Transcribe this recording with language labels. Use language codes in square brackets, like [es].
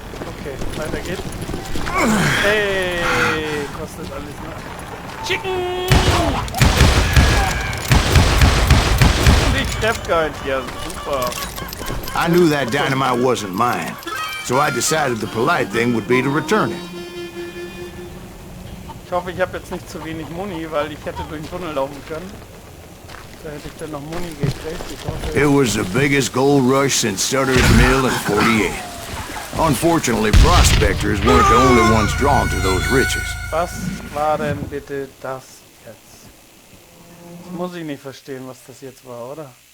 [de] Okay, weiter geht's. Hey, kostet alles noch. Chicken! Ich treff keinen hier, super. [en] I knew that dynamite wasn't mine, so I decided the polite thing would be to return it. [de] Ich hoffe, ich habe jetzt nicht zu wenig Muni, weil ich hätte durch den Tunnel laufen können. Da hätte ich dann noch Muni gekriegt. Ich hoffe, [en] It was the biggest gold rush since Sutter's Mill in '48. Unfortunately, prospectors weren't the only ones drawn to those riches. [de] was war denn bitte das jetzt? Das muss ich nicht verstehen, was das jetzt war, oder?